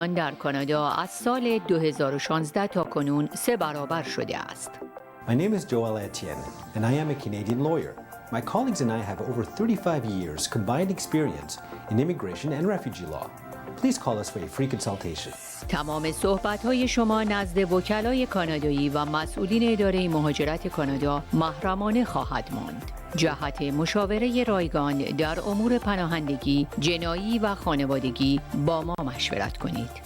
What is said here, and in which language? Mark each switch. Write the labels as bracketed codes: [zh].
[fa] در کانادا از سال 2016 تا کنون 3 برابر شده است. [en] My name is Joel Etienne, and I am a Canadian lawyer. My colleagues and I have over 35 years combined experience in immigration and refugee law. Please call us for a free consultation. [fa] تمام صحبت‌های شما نزد وکلای کانادایی و مسئولین اداره مهاجرت کانادا محرمانه خواهد ماند. جهت مشاوره رایگان در امور پناهندگی، جنایی و خانوادگی با ما مشورت کنید.